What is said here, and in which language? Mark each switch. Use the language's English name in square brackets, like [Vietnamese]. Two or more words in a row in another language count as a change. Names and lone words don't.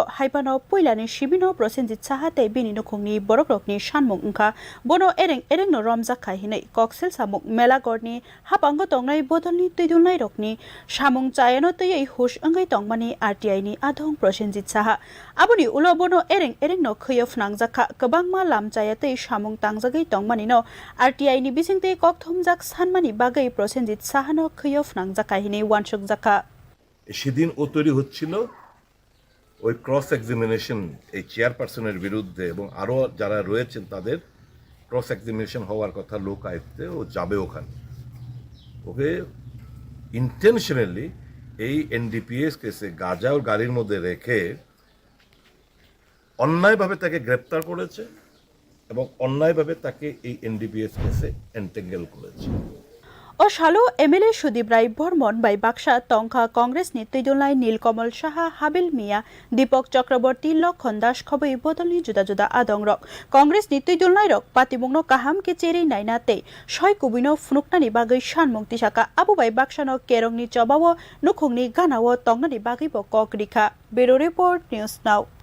[Kok Borok] haibano puilani sibino Prosenjit Sahate bini nukhungni borokrokni sanmung ungkha bono erengno romjakha hinai koksel samung Melagorni hapango tongnai bodolni tuidulnai rokni samung chayano tei hush angai tongmani RTIni adong Prosenjit Saha aboni ulo bono erengno khuyov nangjakha kabangma lamchayatei samung tangjagai tongmani no RTIni bisingte kokthomjak sanmani bagai Prosenjit Sahano khuyov nangjakha hinai wansuk [Bangla] সেদিন ও তৈরি হচ্ছিল ওই [English] cross examination [Bangla] এই চেয়ারপারসনের বিরুদ্ধে এবং আরও যারা রয়েছেন তাদের [English] cross examination [Bangla] হওয়ার কথা লোক আয়ত্তে ও যাবে ওখানে ওকে ইন্টেনশনালি এই [English] NDPS case [Bangla] গাঁজা ও গাড়ির মধ্যে রেখে অন্যায়ভাবে তাকে গ্রেপ্তার করেছে এবং অন্যায়ভাবে তাকে এই [English] NDPS case [Bangla] এন্টেঙ্গেল করেছে [Kok Borok] O shalo MLA Sudibrai Bormon bai Baksha tongkha Congress ni tuidulnai Nilkamal Saha Habil Mia Dipok Chakraborty Lokhon Das khoboi bodolni juda adongrok Congress ni tuidulnai rok patimungno kaham ke cheri naina te soi kubino phunuknani bagai sanmung tisaka abu bai Bakshano kerongni chobawo nukhungni ganawo tongnani bagai bo kok rikha [English] Bureau Report News Now